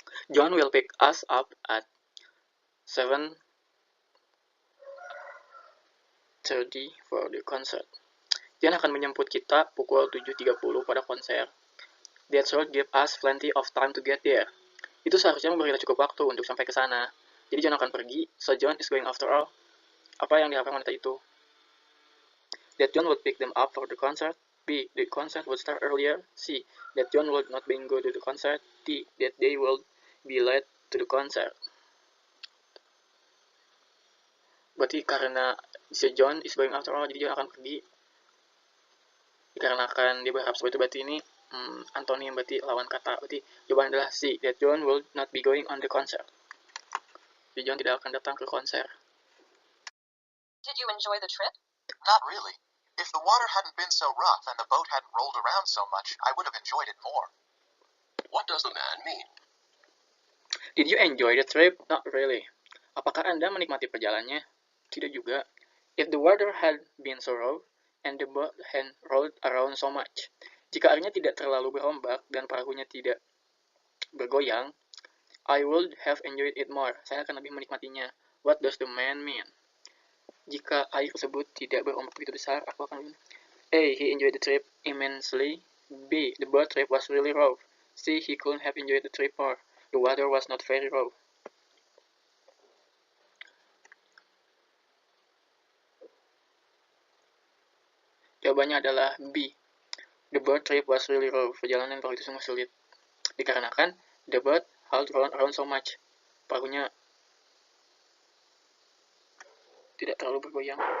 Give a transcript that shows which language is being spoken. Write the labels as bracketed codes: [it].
[en] John will pick us up at 7:30 for the concert. [id] John akan menjemput kita pukul 7.30 pada konser. [en] That should give us plenty of time to get there. [id] Itu seharusnya memberi kita cukup waktu untuk sampai ke sana. Jadi John akan pergi, [en] so John is going after all. [id] Apa yang diharapkan wanita itu? [en] That John would pick them up for the concert. B. The concert would start earlier. C. That John would not be go to the concert. D. That they will be late to the concert. [id] Berarti karena si John [en] is going after all, [id] jadi John akan pergi. Dikarenakan dia berharap seperti itu, berarti ini Antonym, berarti lawan kata. Berarti jawaban adalah C. [en] That John will not be going on the concert. [id] Jadi John tidak akan datang ke konser. [en] Did you enjoy the trip? Not really. If the water hadn't been so rough and the boat hadn't rolled around so much, I would have enjoyed it more. What does the man mean? Did you enjoy the trip? Not really. [id] Apakah Anda menikmati perjalanannya? Tidak juga. [en] If the water had been so rough and the boat had rolled around so much. [id] Jika airnya tidak terlalu berombak dan perahunya tidak bergoyang, [en] I would have enjoyed it more. [id] Saya akan lebih menikmatinya. [en] What does the man mean? [id] Jika air tersebut tidak berombak begitu besar, aku akan... [en] A. He enjoyed the trip immensely. B. The boat trip was really rough. C. He couldn't have enjoyed the trip more. The water was not very rough. [id] Jawabannya adalah B. [en] The boat trip was really rough. [id] Perjalanan perahu itu sungguh sulit. Dikarenakan [en] the boat had rolled around so much. [id] Perahunya tidak terlalu bergoyang.